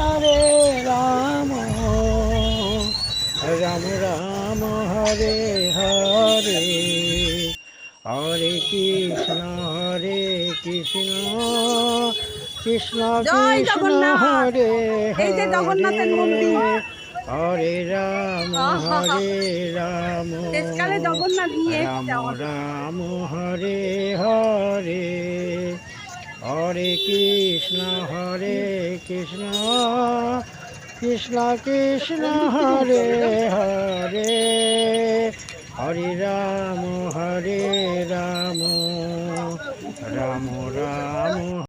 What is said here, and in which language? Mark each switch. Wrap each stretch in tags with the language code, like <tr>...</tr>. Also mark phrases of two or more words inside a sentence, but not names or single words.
<bn>Rama Rama, Hare Hare, Hare Krishna, Krishna জয় Krishna, জগন্নাথ। Hare এই যে জগন্নাথের মন্দির। Hare Rama, শেষকালে জগন্নাথ নিয়ে এসেছে Rama আমাদের। Rama, Hare Hare, Hare Krishna, Krishna Krishna, Hare Hare, Hare Rama, Rama Rama</bn>